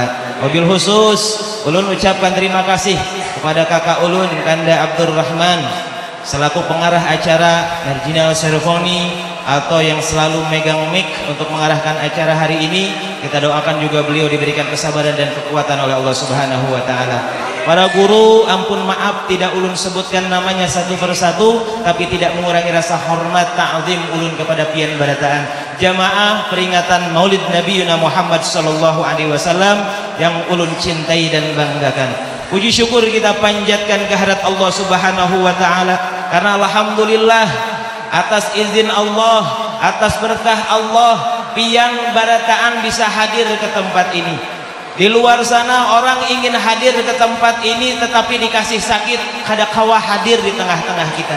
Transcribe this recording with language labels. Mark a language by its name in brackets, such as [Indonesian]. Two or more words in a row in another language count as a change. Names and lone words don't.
[Arabic] Wabil khusus [Indonesian] ulun ucapkan terima kasih kepada kakak ulun Kanda Abdurrahman selaku pengarah acara [English] marginal ceremony [Indonesian] atau yang selalu megang mic untuk mengarahkan acara hari ini. Kita doakan juga beliau diberikan kesabaran dan kekuatan oleh Allah [Arabic] Subhanahu wa taala. [Indonesian] Para guru, ampun maaf tidak ulun sebutkan namanya satu persatu, tapi tidak mengurangi rasa hormat ta'zim ulun kepada [Banjar] pian barataan [Indonesian] jamaah peringatan Maulid Nabi Muhammad [Arabic] sallallahu alaihi wasallam [Indonesian] yang ulun cintai dan banggakan. Puji syukur kita panjatkan kehadirat Allah [Arabic] Subhanahu wa taala [Indonesian] karena alhamdulillah atas izin Allah, atas berkah Allah, [Banjar] pian barataan [Indonesian] bisa hadir ke tempat ini. Di luar sana orang ingin hadir ke tempat ini tetapi dikasih sakit, [Banjar] kada kawa [Indonesian] hadir di tengah-tengah kita.